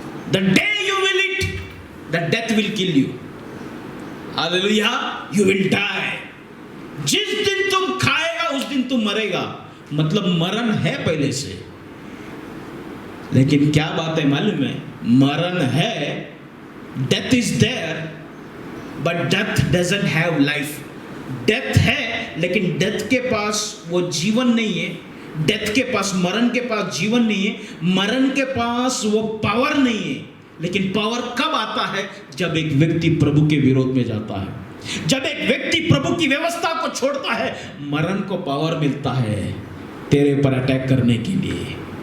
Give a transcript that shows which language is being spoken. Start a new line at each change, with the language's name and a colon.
English: The day you will eat, the death will kill you. Hallelujah, you will die.
Hindi: जिस दिन तुम खाएगा उस दिन तुम मरेगा। मतलब मरण है पहले से। लेकिन क्या बात है मालूम है? मरण है,
English: death is there, but death doesn't have life.
Hindi: Death है लेकिन डेथ के पास वो जीवन नहीं है। डेथ के पास, मरण के पास जीवन नहीं है, मरण के पास वो पावर नहीं है। लेकिन पावर कब आता है? जब एक व्यक्ति प्रभु के विरोध में जाता है, जब एक व्यक्ति प्रभु की व्यवस्था को छोड़ता है, मरण को पावर मिलता है तेरे पर अटैक करने के लिए।